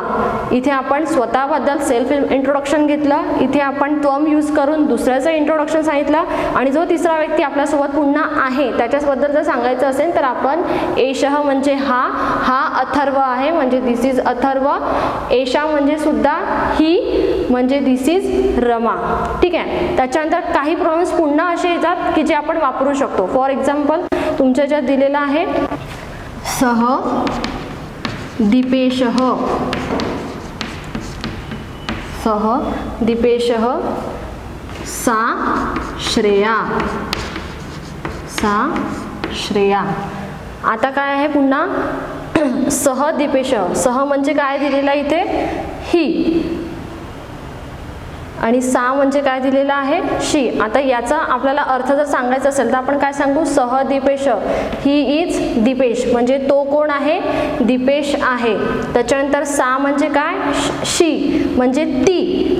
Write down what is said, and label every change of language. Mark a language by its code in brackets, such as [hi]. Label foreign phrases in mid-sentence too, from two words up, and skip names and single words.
[mr] इथे आपण स्वतःबद्दल [en] self introduction [mr] घेतलं, इथे आपण त्वम यूज करून दुसऱ्याचं इंट्रोडक्शन सांगितलं आणि जो तिसरा व्यक्ती आपल्यासोबत पुन्हा आहे त्याच्याबद्दल जर सांगायचं असेल तर आपण एषः म्हणजे हा अथर्व आहे म्हणजे [en] this is [mr] अथर्व. एषा म्हणजे सुद्धा ही म्हणजे [en] this is [mr] रमा. ठीक आहे. त्याच्यानंतर काही प्रोनाउन्स पुन्हा असे येतात की जे आपण वापरू शकतो. [en] for example [mr] तुमच्या ज्यात दिलेला आहे [sa] सह दीपेशः, सह दीपेशः, सा श्रेया, सा श्रेया. [mr] आता काय आहे पुन्हा [sa] सह दीपेशः, [mr] सह म्हणजे काय दिलेला इथे, ही, आणि सा म्हणजे काय दिलेला आहे, शी. आता याचा आपल्याला अर्थ जर सांगायचा असेल तर आपण काय सांगू, [sa] सह दीपेश, [en] he is [mr] दीपेश म्हणजे तो कोण आहे, दीपेश आहे. त्याच्यानंतर सा म्हणजे काय, शी म्हणजे ती.